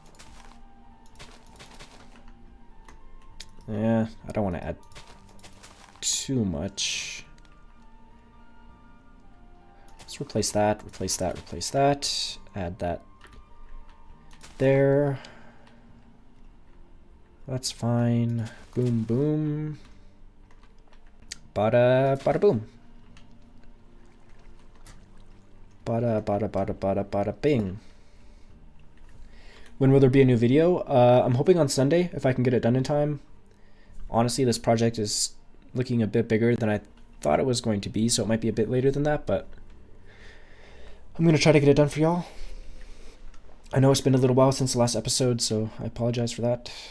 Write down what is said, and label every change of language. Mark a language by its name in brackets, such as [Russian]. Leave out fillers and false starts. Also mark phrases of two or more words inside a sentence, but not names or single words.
[English] Yeah, I don't want to add too much. Let's replace that, replace that, replace that. Add that there. That's fine. Boom, boom. Bada, bada, boom. Bada, bada, bada, bada, bada, bing. When will there be a new video? I'm hoping on Sunday, if I can get it done in time. Honestly, this project is looking a bit bigger than I thought it was going to be, so it might be a bit later than that, but I'm going to try to get it done for y'all. I know it's been a little while since the last episode, so I apologize for that.